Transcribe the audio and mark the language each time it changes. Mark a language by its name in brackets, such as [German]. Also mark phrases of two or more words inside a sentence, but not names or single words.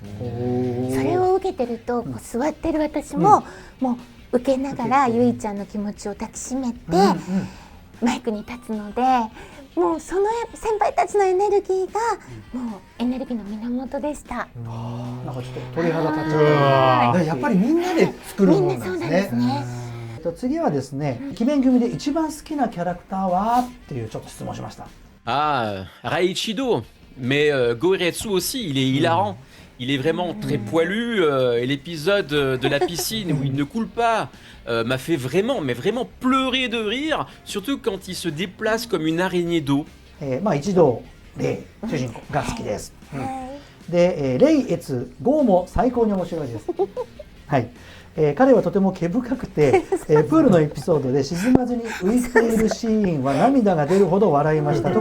[Japanese] それを受けてるとこう座ってる私ももう受けながらゆいちゃんの気持ちを抱きしめてマイクに立つので、もうその先輩たちのエネルギーがもうエネルギーの源でした。なんかちょっと鳥肌立っちゃった。やっぱりみんなで作るものなんですね。次はですね、鬼面組で一番好きなキャラクターはっていうちょっと質問しました。 [French] Ah, Raichido, mais Goretsu aussi, il est hilarant. Il est vraiment très poilu et l'épisode de la piscine où il ne coule pas m'a fait vraiment, mais vraiment pleurer de rire, surtout quand il se déplace comme une araignée d'eau. [Japanese] まあ一度レイ主人公が好きです。で、レイエツゴーも最高に面白いです。はい。彼はとても毛深くて、プールのエピソードで沈まずに浮いているシーンは涙が出るほど笑いました。